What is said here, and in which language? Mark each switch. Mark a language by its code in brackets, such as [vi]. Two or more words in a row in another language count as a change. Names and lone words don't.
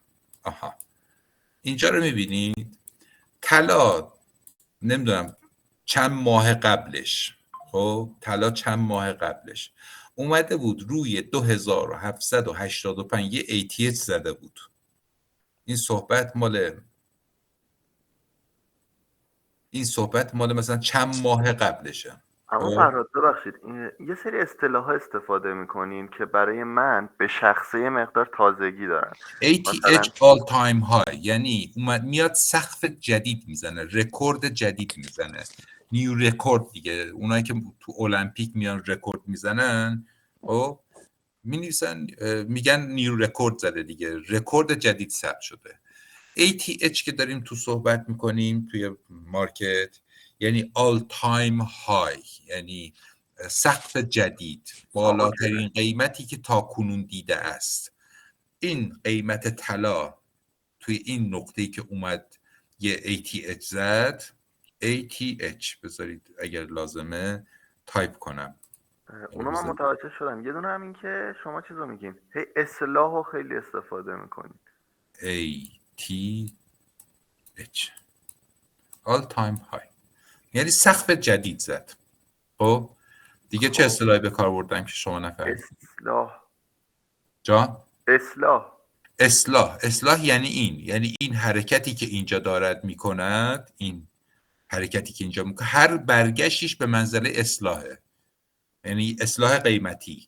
[fa] آها اینجا رو میبینید طلا نمیدونم چند ماه قبلش، خب طلا چند ماه قبلش اومده بود روی 2785 یه ATH زده بود. این صحبت مال مثلا چند ماه قبلشه. اما فرهاد ببخشید یه سری اصطلاح استفاده میکنین که برای من به شخصه مقدار تازگی دارن. [en] ATH all time high [fa] یعنی میاد سقف جدید میزنه، رکورد جدید میزنه، [en] new record [fa] دیگه. اونایی که تو المپیک میان رکورد میزنن خب مینویسن میگن [en] new record [fa] زده دیگه، رکورد جدید ثبت شده. ATH که داریم تو صحبت میکنیم توی مارکت یعنی [en] all time high، [fa] یعنی سقف جدید، بالاترین قیمتی که تا کنون دیده است. این قیمت طلا توی این نقطه‌ای که اومد یه ATH زد، ATH بذارید اگر لازمه تایپ کنم. اونو من متوجه شدم. یه دونه همین که شما چیزو میگین هی اصلاحو خیلی استفاده میکنین. [en] ATH all time high [fa] یعنی سقف جدید زد. خب دیگه چه اصطلاحی به کار بردن که شما نفهمید؟ اصلاح جان؟ اصلاح یعنی این حرکتی که اینجا دارد میکند، این حرکتی که اینجا میکنه هر برگشتیش به منزله اصلاحه، یعنی اصلاح قیمتی.